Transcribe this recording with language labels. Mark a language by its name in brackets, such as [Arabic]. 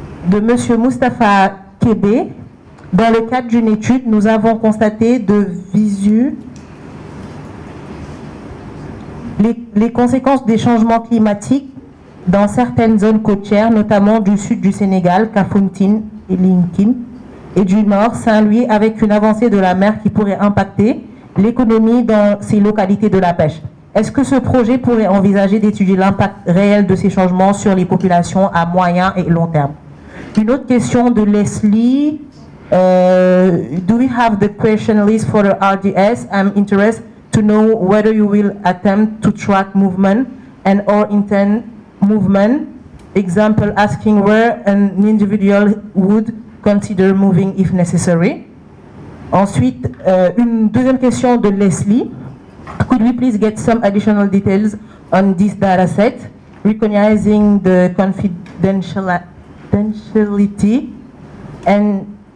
[French] De Monsieur Moustapha Kébé. Dans le cadre d'une étude, nous avons constaté de visu les conséquences des changements climatiques dans certaines zones côtières, notamment du sud du Sénégal, Kafountine et Linkin, et du nord, Saint-Louis, avec une avancée de la mer qui pourrait impacter l'économie dans ces localités de la pêche. Est-ce que ce projet pourrait envisager d'étudier l'impact réel de ces changements sur les populations à moyen et long terme? Une autre question de Leslie. [English] Do we have the question list for the RDS? I'm interested to know whether you will attempt to track movement and or intent movement. Example, asking where an individual would consider moving if necessary. [French] Ensuite, une deuxième question de Leslie. [English] Could we please get some additional details on this data set, recognizing the confidentiality and...